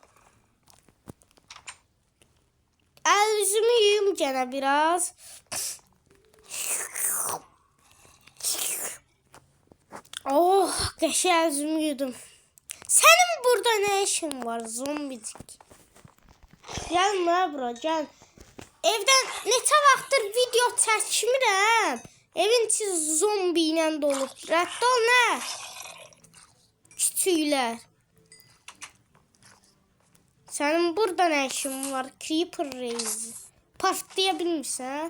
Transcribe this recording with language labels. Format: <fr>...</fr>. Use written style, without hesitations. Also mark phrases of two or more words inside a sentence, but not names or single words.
<tr>Yüzümü yuyum gene biraz.</tr> <az>Oh, qəşəng yüzümü yudum.</az> <tr>Senin burada ne işin var zombicik? Gelme bura, gel.</tr> <az>Evden neçə vaxtdır video çəkmirəm. Evin içi zombi ilə dolu. Rədd ol nə?</az> <tr>Küçüklər. Senin burada ne işin var?</tr> <az>Creeper Reis. Partlaya bilmirsən?</az>